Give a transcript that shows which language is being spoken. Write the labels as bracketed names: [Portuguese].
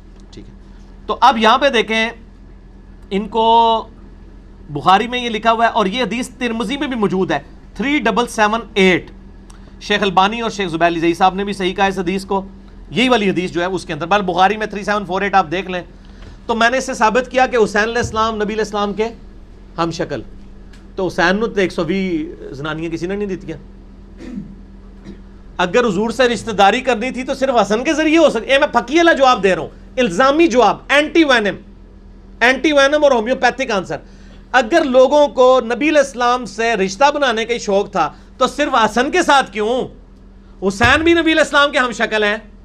[Urdu] ٹھیک ہے, تو اب یہاں پہ دیکھیں ان کو بخاری میں یہ لکھا ہوا ہے, اور یہ حدیث ترمذی میں بھی موجود ہے 3778. شیخ البانی اور شیخ زبیر علی صاحب نے بھی صحیح کہا اس حدیث کو, یہی والی حدیث جو ہے اس کے اندر. بل بخاری میں 3748 آپ دیکھ لیں. تو میں نے اس سے ثابت کیا کہ حسین علیہ السلام نبی علیہ السلام کے ہم شکل. [Punjabi] تو حسین نے 120 زنانیاں کسی نے نہیں دیتی. [Urdu] اگر حضور سے رشتہ داری کرنی تھی تو صرف حسن کے ذریعے ہو سکتی. میں پھکی والا جواب دے رہا ہوں, الزامی جواب, اینٹی وینم اور ہومیوپیتھک آنسر. اگر لوگوں کو نبی علیہ السلام سے رشتہ بنانے کا شوق تھا تو صرف حسن کے ساتھ کیوں؟ حسین بھی نبی علیہ السلام کے ہم شکل ہیں.